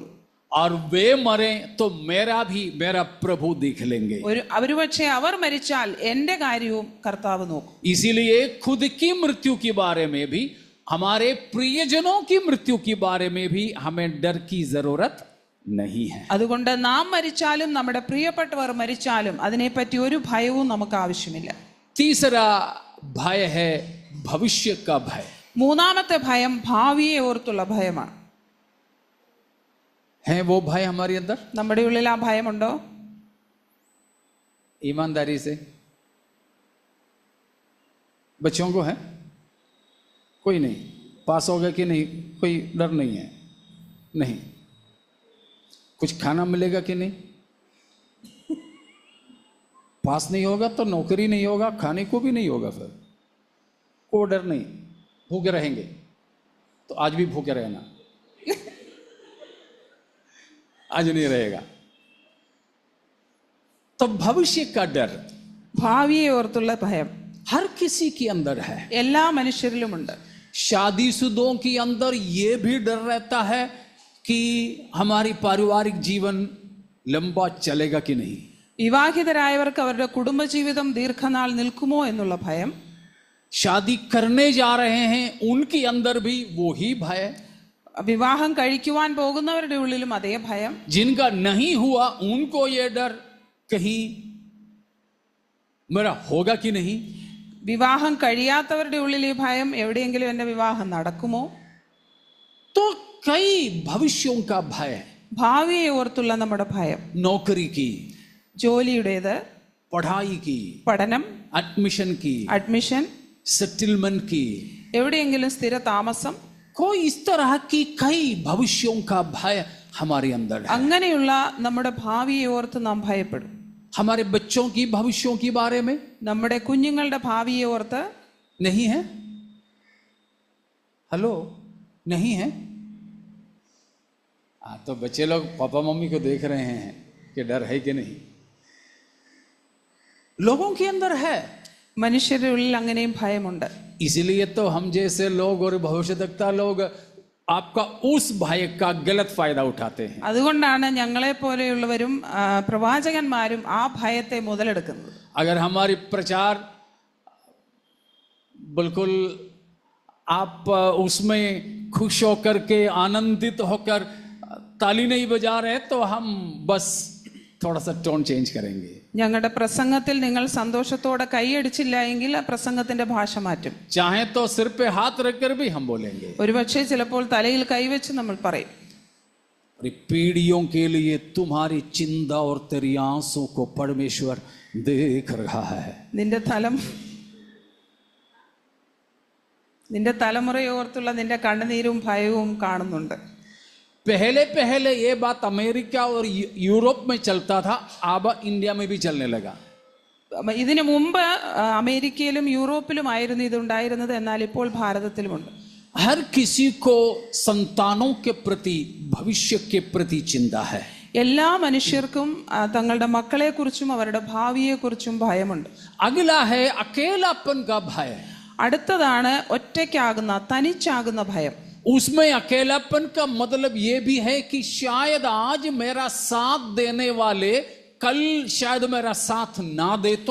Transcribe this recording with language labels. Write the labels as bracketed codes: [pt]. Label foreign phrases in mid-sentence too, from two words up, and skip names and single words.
[hi] और वे मरे तो मेरा प्रभु देख लेंगे. [ml] ഒരുപക്ഷെ അവർ മരിച്ചാൽ എൻ്റെ കാര്യവും കർത്താവ് നോക്കും. [hi] इसीलिए खुद की मृत्यु के बारे में भी, हमारे प्रियजनों की मृत्यु के बारे में भी हमें डर की जरूरत नहीं है. [ml] അതുകൊണ്ട് നാം മരിച്ചാലും നമ്മുടെ പ്രിയപ്പെട്ടവർ മരിച്ചാലും അതിനെപ്പറ്റി ഒരു ഭയവും നമുക്ക് ആവശ്യമില്ല. [hi] तीसरा भय है भविष्य का भय. [ml] മൂന്നാമത്തെ ഭയം ഭാവിയെ ഓർത്തുള്ള ഭയമാണ്. [hi] है वो भय हमारे अंदर? [ml] നമ്മുടെ ഉള്ളിൽ ആ ഭയമുണ്ടോ? [hi] ईमानदारी से बच्चों को है? कोई नहीं. पास होगा कि नहीं कोई डर नहीं है? नहीं. कुछ खाना मिलेगा कि नहीं? पास नहीं होगा तो नौकरी नहीं होगा, खाने को भी नहीं होगा, फिर कोई डर नहीं. भूखे रहेंगे तो आज भी भूखे रहना. आज नहीं रहेगा. तो भविष्य का डर [ml] ഭാവിയെ ഓർത്തുള്ള ഭയം [hi] हर किसी के अंदर है. [ml] എല്ലാ മനുഷ്യരിലുമുണ്ട്. [hi] शादीशुदों के अंदर ये भी डर रहता है कि हमारी पारिवारिक जीवन लंबा चलेगा कि नहीं. [ml] വിവാഹിതരായവർക്ക് അവരുടെ കുടുംബജീവിതം ദീർഘനാൾ നിൽക്കുമോ എന്നുള്ള ഭയം. [hi] शादी करने जा रहे हैं उनके अंदर भी वो ही भय. [ml] വിവാഹം കഴിക്കുവാൻ പോകുന്നവരുടെ ഉള്ളിലും അതേ ഭയം. [hi] जिनका नहीं हुआ उनको ये डर कहीं मेरा होगा कि नहीं. [ml] വിവാഹം കഴിയാത്തവരുടെ ഉള്ളിൽ ഈ ഭയം, എവിടെയെങ്കിലും എൻ്റെ വിവാഹം നടക്കുമോ. [hi] तो कई भविष्यों का भय. [ml] ഭാവിയെ ഓർത്തുള്ള നമ്മുടെ ഭയം. [hi] नौकरी की, [ml] ജോലിയുടേത്, [hi] पढ़ाई की, [ml] പഠനം, [hi] एडमिशन की, [ml] അഡ്മിഷൻ, [hi] सेटलमेंट की, [ml] എവിടെയെങ്കിലും സ്ഥിര താമസം. [hi] कोई इस तरह की कई भविष्यों का भय हमारे अंदर है. [ml] അങ്ങനെയുള്ള നമ്മുടെ ഭാവിയെ ഓർത്ത് നാം ഭയപ്പെടും. [hi] हमारे बच्चों की भविष्यों के बारे में [ml] നമ്മുടെ കുഞ്ഞുങ്ങളുടെ ഭാവിയെ ഓർത്ത് [hi] नहीं है. हेलो, नहीं है. तो बच्चे लोग पापा मम्मी को देख रहे हैं कि डर है कि नहीं. लोगों के अंदर है. [ml] മനുഷ്യരുടെ ഉള്ളിൽ അങ്ങനെയും ഭയമുണ്ട്. [hi] इसलिए तो हम जैसे लोग और भविष्यवक्ता लोग आपका उस भय का गलत फायदा उठाते हैं. [ml] അതുകൊണ്ടാണ് ഞങ്ങളെ പോലെയുള്ളവരും പ്രവാചകന്മാരും ആ ഭയത്തെ മുതലെടുക്കുന്നത്. [hi] अगर हमारी प्रचार बिल्कुल आप उसमें खुश होकर के आनंदित होकर ताली नहीं बजा रहे तो हम बस थोड़ा सा [en] tone change [hi] करेंगे. [ml] ഞങ്ങളുടെ പ്രസംഗത്തിൽ നിങ്ങൾ സന്തോഷത്തോടെ കൈയടിച്ചില്ല എങ്കിൽ ആ പ്രസംഗത്തിന്റെ ഭാഷ മാറ്റും. [hi] चाहे तो सिर पे हाथ रखकर भी हम बोलेंगे. [ml] ഒരുപക്ഷെ ചിലപ്പോൾ തലയിൽ കൈവച്ച് നമ്മൾ പറയും. [hi] पीढ़ियों के लिए तुम्हारी चिंता और तेरी आंसू को परमेश्वर देख रहा है. [ml] നിന്റെ തലമുറയെ ഓർത്തുള്ള നിന്റെ കണ്ണുനീരും ഭയവും കാണുന്നുണ്ട്. [hi] पहले पहले ये बात अमेरिका और यूरोप में चलता था, अब इंडिया में भी चलने लगा. [ml] ഇതിനു മുമ്പ് അമേരിക്കയിലും യൂറോപ്പിലുമായിരുന്നു ഇതുണ്ടായിരുന്നത്, എന്നാൽ ഇപ്പോൾ ഭാരതത്തിലുമുണ്ട്. [hi] हर किसी को संतानों के प्रति, भविष्य के प्रति चिंता है. [ml] എല്ലാ മനുഷ്യർക്കും തങ്ങളുടെ മക്കളെ കുറിച്ചും അവരുടെ ഭാവിയെ കുറിച്ചും ഭയമുണ്ട്. [hi] अगला है अकेलापन का भय. [ml] അടുത്തതാണ് ഒറ്റയ്ക്കാകുന്ന, തനിച്ചാകുന്ന ഭയം. [hi] उसमें अकेलापन का मतलब ये भी है कि शायद आज मेरा साथ देने वाले कल शायद मेरा साथ ना दे तो.